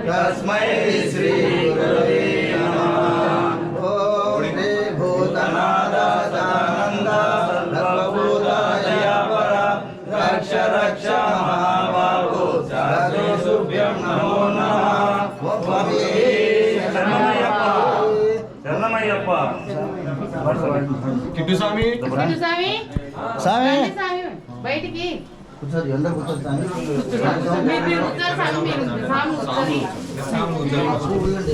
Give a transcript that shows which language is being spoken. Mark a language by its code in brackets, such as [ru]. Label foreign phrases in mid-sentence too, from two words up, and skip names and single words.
[sa] तस्मै श्री गुरवे नमः। ओम रे भूतनादानंद सर्वभूतायपर रक्ष रक्ष महाबाहो साधुभ्यं नमो नमः। [te] శరణమయ్యప్ప కిట్టు స్వామి స్వామి స్వామి స్వామి బయటికి కూర్చోదు ఎండ కూర్చోదు స్వామి మీరు కూర్చోరు స్వామి స్వామి కూర్చోండి